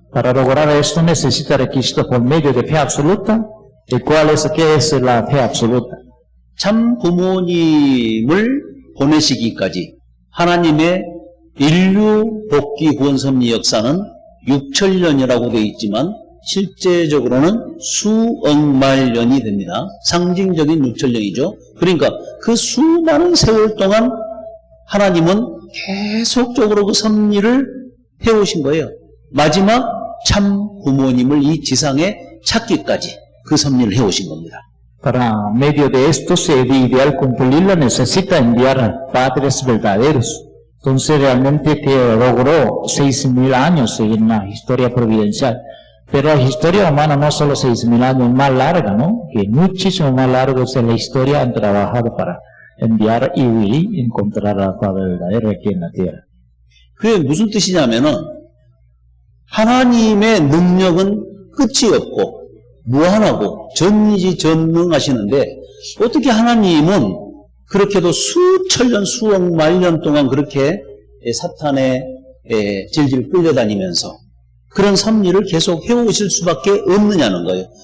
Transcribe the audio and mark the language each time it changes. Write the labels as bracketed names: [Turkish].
[Spanish] Para lograr esto necesita requisitos por medio de fe absoluta. ¿Y qué es la fe absoluta? [Korean] 참 부모님을 보내시기까지 하나님의 인류 복귀 구원 섭리 역사는 6천년이라고 되어 있지만 실제적으로는 수억만 년이 됩니다. 상징적인 6천년이죠. 그러니까 그 수많은 세월 동안 하나님은 계속적으로 그 섭리를 해오신 거예요. 마지막 참 부모님을 이 지상에 찾기까지 그 섭리를 해오신 겁니다. [Spanish] Para medio de esto, si el ideal cumplirlo, necesita enviar a padres verdaderos. Entonces, realmente que logró 6.000 años en la historia providencial. Pero la historia humana no solo 6.000 años, más larga, ¿no? Que muchísimo más largo es la historia han trabajado para enviar y encontrar al Padre verdadero aquí en la tierra. [Korean] 그게 무슨 뜻이냐면은 하나님의 능력은 끝이 없고 무한하고 전능하시는데 어떻게 하나님은 그렇게도 수천년 수억만 년 동안 그렇게 사탄에 질질 끌려다니면서 그런 섭리를 계속 해오실 수밖에 없느냐는 거예요.